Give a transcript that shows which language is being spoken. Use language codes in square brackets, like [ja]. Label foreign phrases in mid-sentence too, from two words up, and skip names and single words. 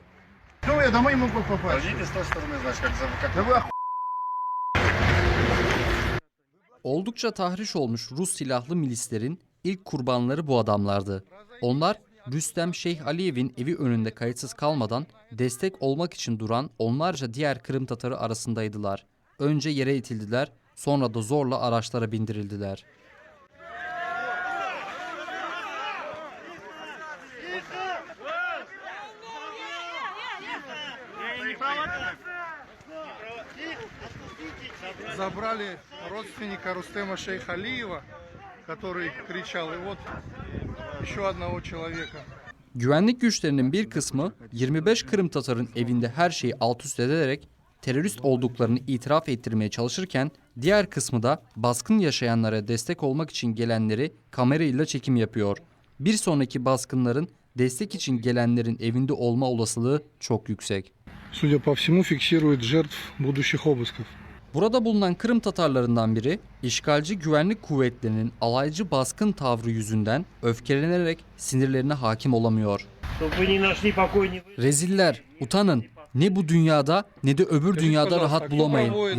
[tr] Oldukça tahriş olmuş Rus silahlı milislerin ilk kurbanları bu adamlardı. Onlar Rüstem Şeyh Aliyev'in evi önünde kayıtsız kalmadan destek olmak için duran onlarca diğer Kırım Tatarı arasındaydılar. Önce yere itildiler, sonra da zorla araçlara bindirildiler. [ru] Забрали родственника Рустема Шейх Алиева, который кричал, и вот еще одного человека. [tr] Güvenlik güçlerinin bir kısmı 25 Kırım Tatar'ın evinde her şeyi alt üst ederek terörist olduklarını itiraf ettirmeye çalışırken diğer kısmı da baskın yaşayanlara destek olmak için gelenleri kamerayla çekim yapıyor. Bir sonraki baskınların destek için gelenlerin evinde olma olasılığı çok yüksek. [ru] Судя по всему, фиксирует жертв будущих обысков. [tr] Burada bulunan Kırım Tatarlarından biri, işgalci güvenlik kuvvetlerinin alaycı baskın tavrı yüzünden öfkelenerek sinirlerine hakim olamıyor. Reziller, utanın. Ne bu dünyada ne de öbür dünyada rahat bulamayın.